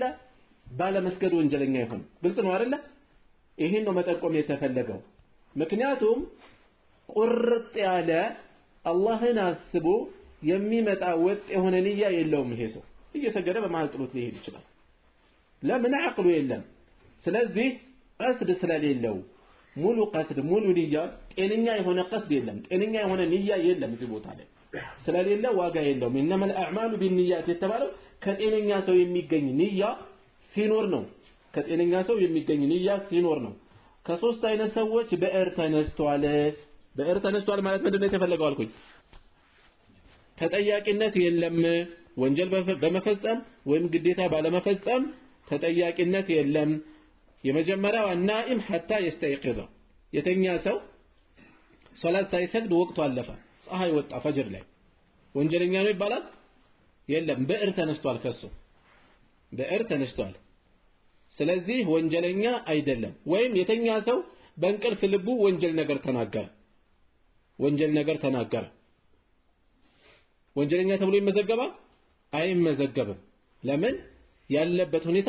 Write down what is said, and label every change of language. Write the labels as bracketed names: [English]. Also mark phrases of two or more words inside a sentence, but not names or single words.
[Amharic] ባለመስገድ ወንጀለኛ ይሆን ግልጽ ነው አይደል ይሄን ነው መጠቆም የተፈለገው ምክንያቱም ቁርጥ ያለ አላህን አስቦ የሚመጣ ወጥ የሆነ ንያ የለውም ይሄ ሰው እየሰገደ በመሃል ጥሎት ሊሄድ ይችላል ለምን አቅሉ የለም ስለዚህ ቀስድ ስለሌለው ሙሉ ቀስድ ሙሉ ንያ ጤነኛ የሆነ ቀስድ የለም ጤነኛ የሆነ ንያ የለም እዚህ ቦታ ላይ ስለሌለ ዋጋ የለውም [Arabic] انما الاعمال بالنيات [Amharic] የተባለው ከጤነኛ ሰው የሚገኝ ንያ ሲኖር ነው ከጤነኛ ሰው የሚገኝ ንያ ሲኖር ነው ከሶስት አይነት ሰዎች በእር ተነስተዋል ማለት ምንድነው የተፈለገው አልኩኝ ተጠያቂነት የለም ወንጀል በመፈጸም ወይም ግዴታ ባለመፈጸም ተጠያቂነት የለም የመጀመሪያው [Arabic] النائم حتى يستيقظ [Amharic] የተኛ ሰው ሶላት ሳይሰግድ ወቅቱ አለፈ ፀሐይ ወጣ ፈጅር ላይ ወንጀለኛ ነው ይባላል የለም በእር ተነስቷል ከሱ በእር ተነስቷል ስለዚህ ወንጀለኛ አይደለም ወይም የተኛ ሰው በእንቅልፍ ልቡ ወንጀል ነገር ተናገረ ወንጀለኛ ተብሎ ይመዘገባል አይመዘገብም ለምን ያለበት ሁኔታ